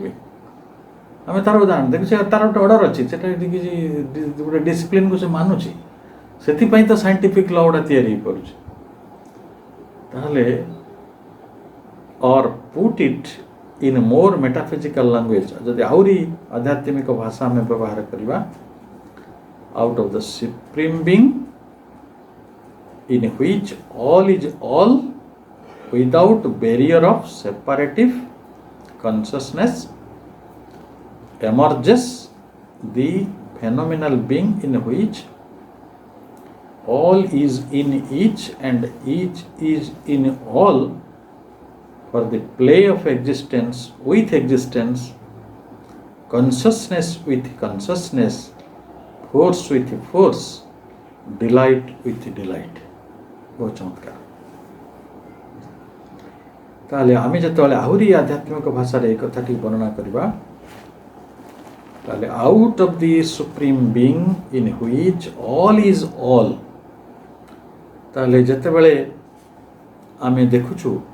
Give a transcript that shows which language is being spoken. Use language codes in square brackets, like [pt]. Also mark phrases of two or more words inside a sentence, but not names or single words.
[or] ଆମେ ତାର ଉଦାହରଣ ଦେଖୁଛେ, ତାର ଗୋଟେ ଅର୍ଡର ଅଛି, ସେଟା କିଛି ଗୋଟେ ଡିସିପ୍ଲିନ୍କୁ ସେ ମାନୁଛି, ସେଥିପାଇଁ ତ [en] scientific law [or] ଗୁଡ଼ା ତିଆରି ହେଇପାରୁଛି। [en] ତାହେଲେ or put it in more metaphysical language, [or] ଯଦି ଆହୁରି ଆଧ୍ୟାତ୍ମିକ ଭାଷା ଆମେ ବ୍ୟବହାର କରିବା, [en] out of the supreme being in which all is all without barrier of separative consciousness emerges the phenomenal being in which all is in each and each is in all for the play of existence with existence, consciousness with consciousness, force with force, delight with delight। [or] ବହୁତ ଚମତ୍କାର। ତାହେଲେ ଆମେ ଯେତେବେଳେ ଆହୁରି ଆଧ୍ୟାତ୍ମିକ ଭାଷାରେ ଏ କଥାଟି ବର୍ଣ୍ଣନା କରିବା, ତାହେଲେ [en] out of the supreme being in which all is all, [or] ତାହେଲେ ଯେତେବେଳେ ଆମେ ଦେଖୁଛୁ